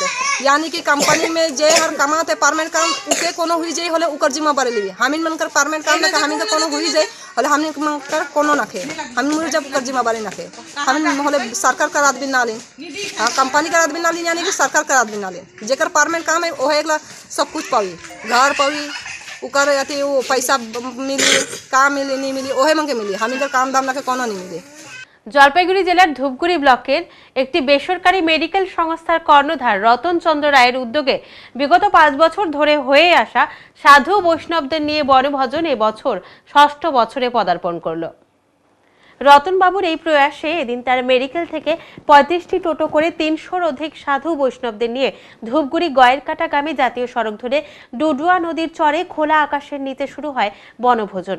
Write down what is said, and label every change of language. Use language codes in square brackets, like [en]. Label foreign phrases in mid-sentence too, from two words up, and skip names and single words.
[sck] यानी कि कंपनी में जे हर कमाते परमानेंट काम उके कोनो हुई जाए होले उकर जिम्मेवारी ली हमिन मनकर परमानेंट काम लेके हमिन के कोनो हुई जाए होले हमिन मनकर कोनो नखे हमिन मुर जब उकर जिम्मेवारी नखे हमिन होले सरकार का आदमी ना लेन कंपनी का आदमी ना लेन यानी कि सरकार का आदमी ना लेन जेकर परमानेंट काम है ओहे एकला सब कुछ पावी घर पावी उकर अथी वो पैसा मिली काम मिली नहीं मिली ओहे मंगे मिली हमिन काम दाम नखे कोनो नहीं मिली। [bn] জলপাইগুড়ি জেলার ধূপগুড়ি ব্লকের একটি বেসরকারি মেডিকেল সংস্থার কর্ণধার রতন চন্দ্র রায়ের উদ্যোগে বিগত 5 বছর ধরে হয়ে আসা সাধু বৈষ্ণবদের নিয়ে বনভোজন এবছর 6ষ্ঠ বছরে পদার্পণ করল। রতনবাবুর এই প্রয়াসে এদিন তার মেডিকেল থেকে 35টি টোটো করে 300-র অধিক সাধু বৈষ্ণবদের নিয়ে ধূপগুড়ি গয়েরকাটাগামী জাতীয় সড়ক ধরে ডুডুয়া নদীর চরে খোলা আকাশের নিচে শুরু হয় বনভোজন।